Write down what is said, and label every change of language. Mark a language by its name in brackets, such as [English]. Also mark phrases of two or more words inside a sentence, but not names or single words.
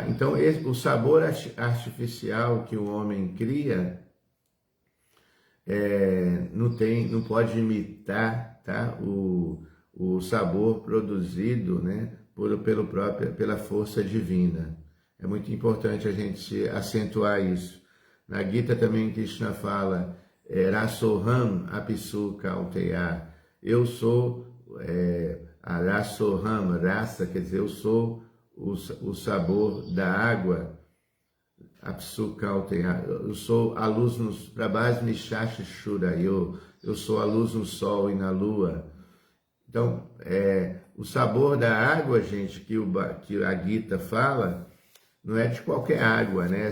[Portuguese] Então, o sabor artificial que o homem cria não pode imitar, tá? o sabor produzido, né? pela força divina. É muito importante a gente acentuar isso. Na Gita também Krishna fala, [Sanskrit] रसोहम् अपिसु कौतेय. [Portuguese] Eu sou a Rasoham, raça, quer dizer, eu sou o sabor da água, [Sanskrit] अपिसु कौतेय. [Portuguese] Eu sou a luz nos [Sanskrit] प्रभस् मिशशि शुरयो. [Portuguese] Eu sou a luz no sol e na lua. Então, o sabor da água, gente, que a Gita fala, não é de qualquer água, né?